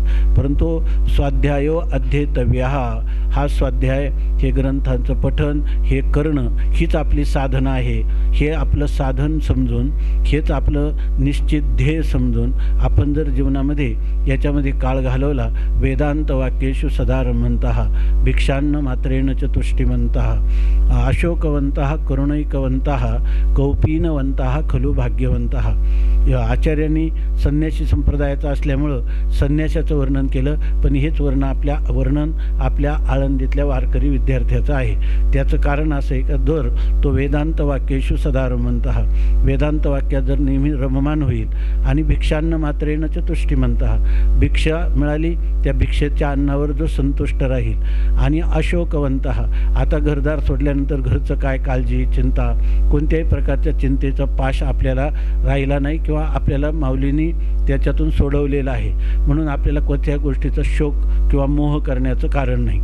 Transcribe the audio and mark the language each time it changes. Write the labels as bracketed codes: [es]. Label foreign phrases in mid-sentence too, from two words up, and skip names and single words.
[mr] परंतु [sa] स्वाध्यायो अध्येतव्य, [mr] हा स्वाध्याय, हे ग्रंथांचं पठन, हे करणं हीच आपली साधना आहे. हे आपलं साधन समजून, हेच आपलं निश्चित ध्येय समजून आपण जर जीवनामध्ये याच्यामध्ये काळ घालवला, [sa] वेदांत वाक्येषु सदा रमन्तः भिक्षान्न मात्रेण च तुष्टिमन्तः अशोकवन्तः करुणैकवन्तः कौपीनवन्तः खलु भाग्यवन्तः. [mr] या आचार्यांनी संन्यासी संप्रदायाचं असल्यामुळं संन्यासाचं वर्णन केलं, पण हेच वर्णन आपल्या आळंदीतल्या वारकरी विद्यार्थ्याचं आहे. त्याचं कारण असं आहे का जर तो [sa] वेदांत वाक्येषु सदा रमन्तः, [mr] वेदांत वाक्यात जर नेहमी रममान होईल आणि [sa] भिक्षान्न मात्रेण च तुष्टिमन्तः, [mr] भिक्षा मिळाली त्या भिक्षेच्या अन्नावर जो संतुष्ट राहील, आणि अशोकवन्तः, आता घरदार सोडल्यानंतर घरचं काय काळजी चिंता, कोणत्याही प्रकारच्या चिंतेचा पाश आपल्याला राहिला नाही किंवा आपल्याला माऊलींनी त्याच्यातून सोडवलेलं आहे, म्हणून आपल्याला कोणत्या गोष्टीचा शोक किंवा मोह करण्याचं कारण नाही.